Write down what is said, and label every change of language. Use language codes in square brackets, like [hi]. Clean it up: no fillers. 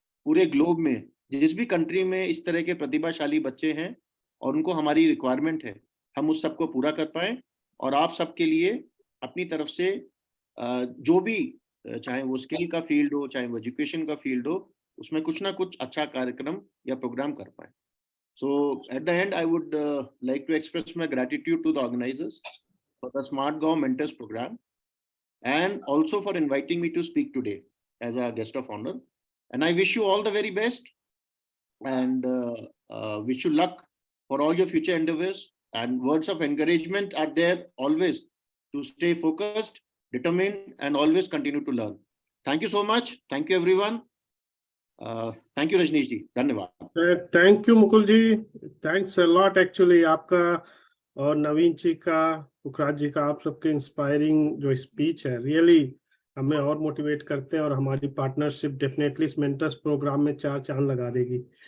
[hi] पूरे ग्लोब में जिस भी कंट्री में इस तरह के प्रतिभाशाली बच्चे हैं और उनको हमारी रिक्वायरमेंट है, हम उस सबको पूरा कर पाएँ, और आप सबके लिए अपनी तरफ से जो भी, चाहे वो स्किल का फील्ड हो, चाहे वो एजुकेशन का फील्ड हो, उसमें कुछ ना कुछ अच्छा कार्यक्रम या प्रोग्राम कर पाए। [en] So at the end, I would like to express my gratitude to the organizers for the Smart Gaon Mentors Program, and also for inviting me to speak today as a guest of honor. And I wish you all the very best, and wish you luck for all your future endeavors, and words of encouragement are there always to stay focused, determined, and always continue to learn. Thank you so much. Thank you everyone. Thank you Rajneesh ji. धन्यवाद. [hi] Thank you Mukul ji, thanks a lot actually आपका और नवीन जी का, पुखराज जी का, आप सबके inspiring जो speech है really हमें और मोटिवेट करते हैं, और हमारी पार्टनरशिप डेफिनेटली इस मेंटर्स प्रोग्राम में 4 चांद लगा देगी।